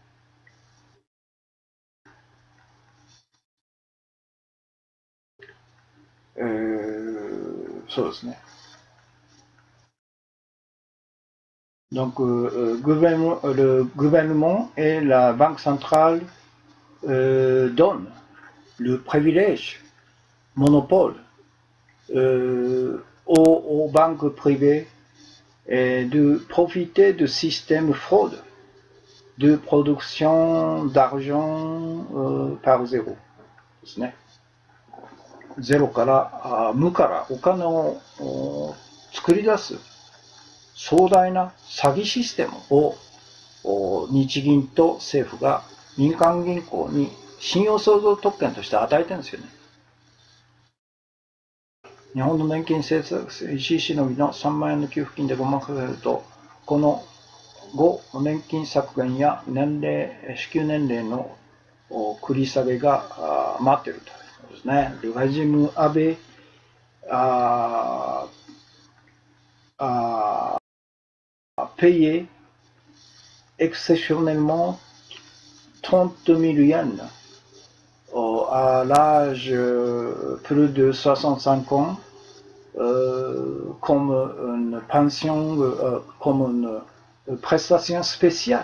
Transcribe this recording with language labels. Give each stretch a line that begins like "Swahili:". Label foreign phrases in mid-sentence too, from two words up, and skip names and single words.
French: Donc, le gouvernement et la banque centrale donnent le privilège, monopole aux banques privées de profiter de systèmes fraude, de production d'argent par zéro.
Japanese: ですね。ゼロから無からお金を作り出す壮大な詐欺システムを日銀と政府が民間銀行に信用相続特権として与えてるんですよね。日本の年金政策、石井しのぎの3万円の給付金でごまかせると、この後、年金削減や支給年齢の繰り下げが待っているということですね。
French: Le régime Abe a payé exceptionnellement 30 000 yens à l'âge plus de 65 ans comme une pension, comme une prestation spéciale.